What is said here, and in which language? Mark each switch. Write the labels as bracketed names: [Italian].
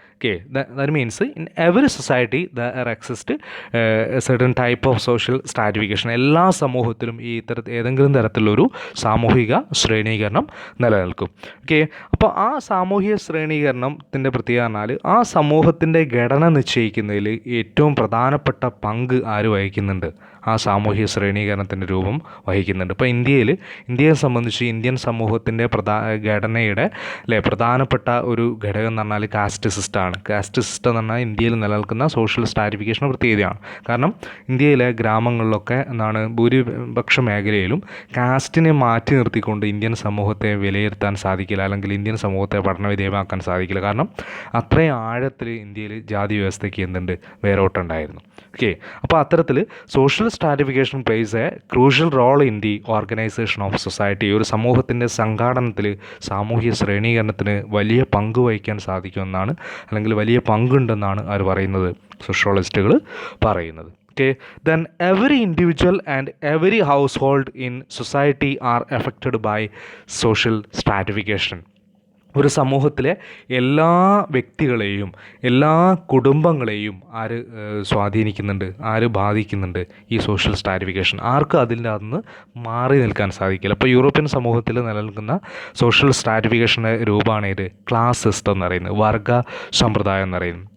[English] Okay, that means in every society there exists a certain type of social stratification. [Malayalam] എല്ലാ സമൂഹത്തിലും ഈ ഏതെങ്കിലും തരത്തിലൊരു സാമൂഹിക ശ്രേണീകരണം നിലനിൽക്കും. ഓക്കെ, അപ്പോൾ ആ സാമൂഹിക ശ്രേണീകരണത്തിൻ്റെ പ്രത്യേകത പറഞ്ഞാൽ ആ സമൂഹത്തിൻ്റെ ഘടന നിശ്ചയിക്കുന്നതിൽ ഏറ്റവും പ്രധാനപ്പെട്ട പങ്ക് ആര് വഹിക്കുന്നുണ്ട്, ആ സാമൂഹിക ശ്രേണീകരണത്തിൻ്റെ രൂപം വഹിക്കുന്നുണ്ട്. ഇപ്പോൾ ഇന്ത്യയെ സംബന്ധിച്ച് ഇന്ത്യൻ സമൂഹത്തിൻ്റെ ഘടനയുടെ പ്രധാനപ്പെട്ട ഒരു ഘടകം എന്ന് പറഞ്ഞാൽ കാസ്റ്റ് സിസ്റ്റമാണ്. കാസ്റ്റ് സിസ്റ്റം എന്ന് പറഞ്ഞാൽ ഇന്ത്യയിൽ നിലനിൽക്കുന്ന സോഷ്യൽ സ്ട്രാറ്റിഫിക്കേഷൻ പ്രത്യേകതയാണ്. കാരണം ഇന്ത്യയിലെ ഗ്രാമങ്ങളിലൊക്കെ എന്താണ് ഭൂരിപക്ഷ മേഖലയിലും കാസ്റ്റിനെ മാറ്റി നിർത്തിക്കൊണ്ട് ഇന്ത്യൻ സമൂഹത്തെ വിലയിരുത്താൻ സാധിക്കില്ല, അല്ലെങ്കിൽ ഇന്ത്യൻ സമൂഹത്തെ പഠനവിധേയമാക്കാൻ സാധിക്കില്ല. കാരണം അത്രയും ആഴത്തിൽ ഇന്ത്യയിൽ ജാതി വ്യവസ്ഥയ്ക്ക് എന്തുണ്ട്, വേരോട്ടുണ്ടായിരുന്നു. [English] okay, [Malayalam] അപ്പോൾ അത്തരത്തിൽ [English] Social stratification plays a crucial role in the organisation of society. [Malayalam] ഒരു സമൂഹത്തിൻ്റെ സംഘാടനത്തിൽ സാമൂഹ്യ ശ്രേണീകരണത്തിന് വലിയ പങ്ക് വഹിക്കാൻ സാധിക്കുമെന്നാണ്, അല്ലെങ്കിൽ വലിയ പങ്കുണ്ടെന്നാണ് അവർ പറയുന്നത്, സോഷ്യോളജിസ്റ്റുകൾ പറയുന്നത്. [English] Okay, then every individual and every household in society are affected by social stratification. [Malayalam] ഒരു സമൂഹത്തിലെ എല്ലാ വ്യക്തികളെയും എല്ലാ കുടുംബങ്ങളെയും ആര് സ്വാധീനിക്കുന്നുണ്ട്, ആര് ബാധിക്കുന്നുണ്ട് ഈ സോഷ്യൽ സ്ട്രാറ്റിഫിക്കേഷൻ. ആർക്കും അതിൻ്റെ അകത്ത് മാറി നിൽക്കാൻ സാധിക്കില്ല. അപ്പോൾ യൂറോപ്യൻ സമൂഹത്തിൽ നിലനിൽക്കുന്ന സോഷ്യൽ സ്ട്രാറ്റിഫിക്കേഷൻ്റെ രൂപമാണ് ഇത് ക്ലാസ് സിസ്റ്റം എന്ന് പറയുന്നത്, വർഗ സമ്പ്രദായം എന്ന് പറയുന്നത്.